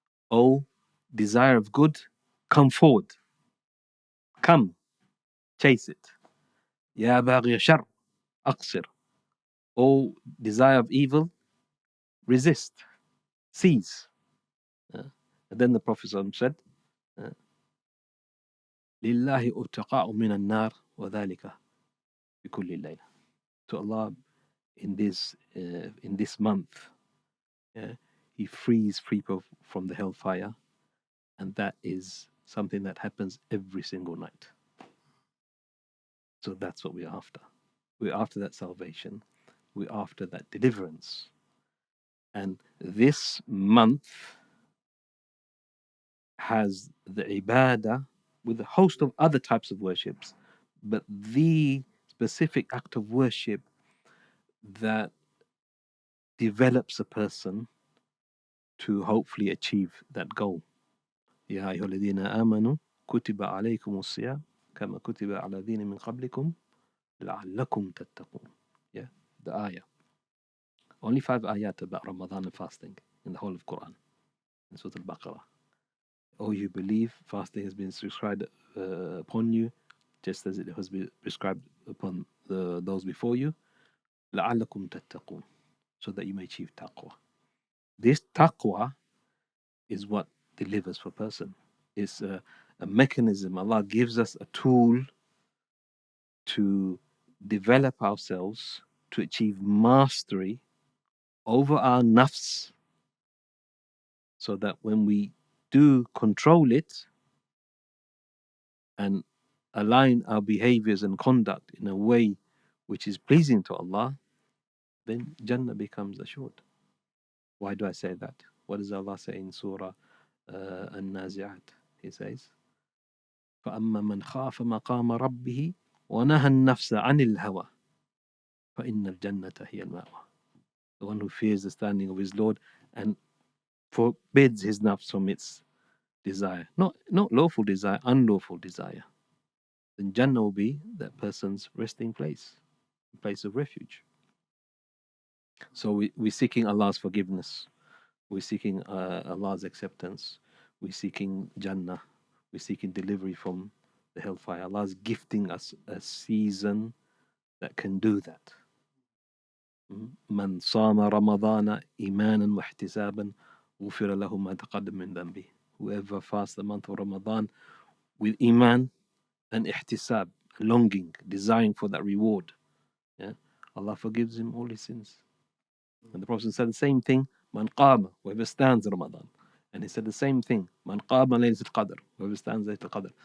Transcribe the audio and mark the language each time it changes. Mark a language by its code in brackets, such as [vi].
[en] O desire of good, come forward. Come, chase it. [ar] يَا بَاغِيَ الشَّرِّ أَقْصِرْ. [en] O desire of evil, resist, cease. And then the Prophet said, [ar] لله أتقاء من النار وذلك بكل ليلة. [en] To Allah, in this month, He frees people from the hellfire, and that is something that happens every single night. So that's what we're after. We're after that salvation. We're after that deliverance. And this month has the ibadah with a host of other types of worships, but the specific act of worship that develops a person to hopefully achieve that goal. [ar] يا أيها الذين آمنوا كتب عليكم الصيام كما كتب على الذين من قبلكم لعلكم تتقون. [en] Yeah, the ayah. Only 5 ayat about Ramadan and fasting in the whole of Quran. In Surah Al-Baqarah. Oh, you believe fasting has been prescribed upon you, just as it has been prescribed upon those before you. [ar] لعلكم تتقون, [en] so that you may achieve taqwa. This taqwa is what delivers for a person. It's a mechanism. Allah gives us a tool to develop ourselves, to achieve mastery over our nafs, so that when we do control it and align our behaviors and conduct in a way which is pleasing to Allah, then Jannah becomes assured. Why do I say that? What does Allah say in Surah An-Nazi'at? He says, [ar] فَأَمَّا مَنْ خَافَ مَقَامَ رَبِّهِ وَنَهَى النَّفْسَ عَنِ الْهَوَى فَإِنَّ الْجَنَّةَ هِيَ الْمَأْوَى. [en] The one who fears the standing of his Lord and forbids his nafs from its desire. Not lawful desire, unlawful desire. Then Jannah will be that person's resting place, place of refuge. So we're seeking Allah's forgiveness. We're seeking Allah's acceptance. We're seeking Jannah. We're seeking delivery from the hellfire. Allah's gifting us a season that can do that. [ar] من صام رمضان إيمانا واحتسابا غفر له ما تقدم من ذنبه. [en] Whoever fasts the month of Ramadan with iman and ihtisab, longing, desiring for that reward, yeah, Allah forgives him all his sins. And the Prophet said the same thing, Man qama, whoever stands Ramadan. And he said the same thing, Man qama laylatul qadr, whoever stands laylatul qadr.